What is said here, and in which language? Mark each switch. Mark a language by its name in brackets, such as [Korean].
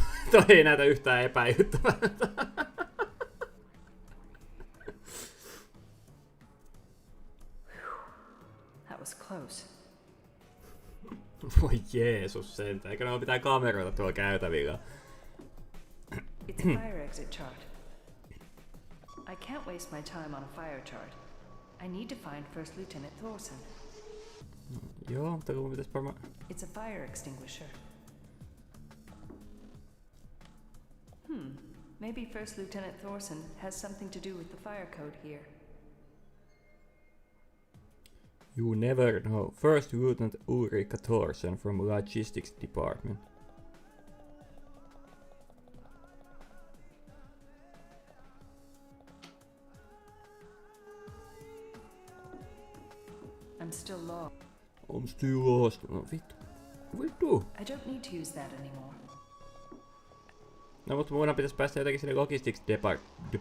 [Finnish] Toi ei näytä yhtään epäilyttävältä. [English] That was close. [Finnish] Voi Jeesus sentään, eikö ne pitää kameroita tuolla käytävillä? [English] It's a fire exit chart. I can't waste my time on a fire chart. I need to find First Lieutenant Thorson. [Finnish] Joo, mutta kun pitäis varmaan... [English] It's a fire extinguisher. Maybe First Lieutenant Thorson has something to do with the fire code here. You never know. First Lieutenant Ulrika Thorson from Logistics Department. I'm still lost. I'm still lost. [Finnish] No vittu. [English] I don't need to use that anymore. [Finnish] No mutta mun pitäis päästä jotenkin sinne Logistics Department.